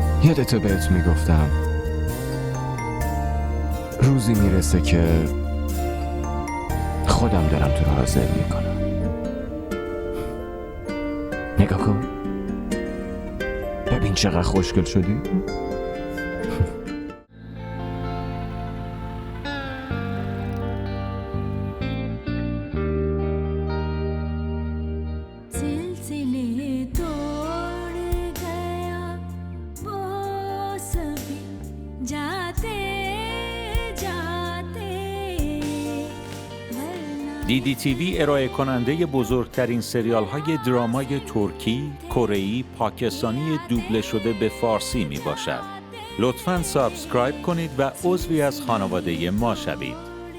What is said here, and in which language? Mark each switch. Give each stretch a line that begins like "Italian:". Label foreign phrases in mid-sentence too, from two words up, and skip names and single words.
Persian: یادت بهت میگفتم روزی میرسه که خودم دارم تو رو حاضر میکنم. نگاه کن، ببین چقدر خوشگل شدی.
Urdu: سلسلے توڑ گیا وہ سبھی جاتے جاتے
Persian: DDTV ارائه کننده بزرگترین سریال های درامای ترکی، کره‌ای، پاکستانی دوبله شده به فارسی می باشد. لطفاً سابسکرایب کنید و عضوی از خانواده ما شوید.